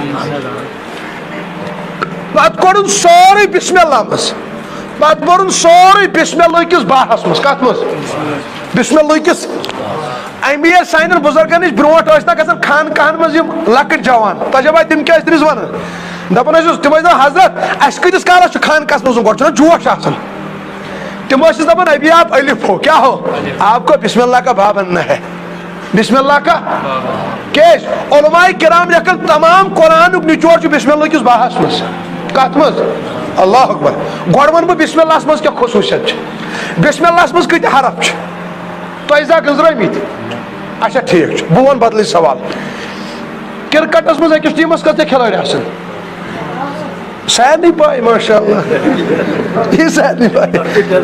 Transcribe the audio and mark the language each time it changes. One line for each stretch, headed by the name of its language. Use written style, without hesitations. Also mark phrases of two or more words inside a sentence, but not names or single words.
Kashmiri: پتہٕ کوٚرُن سورُے بسم اللہ منٛز پتہٕ بوٚرُن سورُے بسم اللہ کِس باہس منٛز کتھ منٛز بسم اللہ کِس امی ییٚلہِ سانٮ۪ن بُزرگن نِش برونٛٹھ ٲسۍ نا گژھان خانقاہن منٛز یِم لۄکٕٹۍ جوان تۄہہِ چھا پاے تِم کیٛاہ ٲسۍ تٔمِس ونان دپان ٲسِس تِم ٲسۍ دپان حضرت اسہِ کۭتِس کالس چھُ خانقاہس منٛز گۄڈٕ چھُنہ جوش آسان تِم ٲسِس دپان
Urdu: ابھی آپ الف ہو کیا ہو آپ کو بسم اللہ کا باب بننا ہے
Kashmiri: بسم اللہ کا کیس علماء کرام لیکن تمام قرآنُک نچوڑ چھُ بسم اللہ کِس باہس منٛز کتھ منٛز
Arabic: اللہ اکبر
Kashmiri: گۄڈٕ ونہٕ بہٕ بسم اللہ منٛز کیٛاہ خصوٗصیت چھِ بسم اللہ منٛز کۭتیاہ حرف چھِ تۄہہِ زا گٔنٛزرٲمٕتۍ اچھا ٹھیٖک چھُ بہٕ ونہٕ بدلٕے سوال کرکٹس منٛز أکِس ٹیٖمس کۭتیاہ کھلٲڑۍ آسان سارنٕے پاے ماشاء اللہ یہِ سارنٕے پاے